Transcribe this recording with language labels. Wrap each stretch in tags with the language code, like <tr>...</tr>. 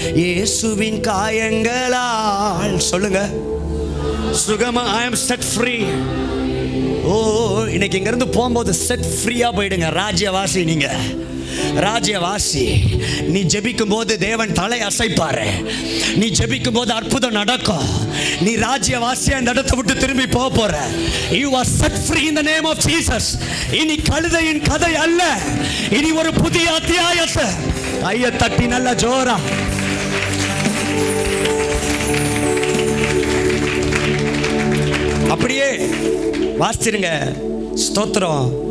<ta>இயேசுவின் காயங்களால் சொல்லுங்க சுகமா,</ta> <en>I am set free.</en> <ta>ஓ, இன்னைக்கு இங்கிருந்து போகும்போது செட் ஃப்ரீயா போயிடுங்க. ராஜ்யவாசி நீங்க, ராஜ்யவாசி. நீ ஜெபிக்கும் போது தேவன் தலை அசைப்பாரு. நீ ஜெபிக்கும் போது அற்புதம் நடக்கும். நீ ராஜ்யவாசியா இந்த இடத்தை விட்டு திரும்பி போக போற.</ta> <en>You are set free in the name of Jesus.</en> <ta>இனி கழுதையின் கதை அல்ல, இனி ஒரு புதிய அத்தியாயத்தை. கையை தட்டி நல்ல ஜோரா. அப்படியே வாசிச்சிருங்க. ஸ்தோத்திரம்.</ta>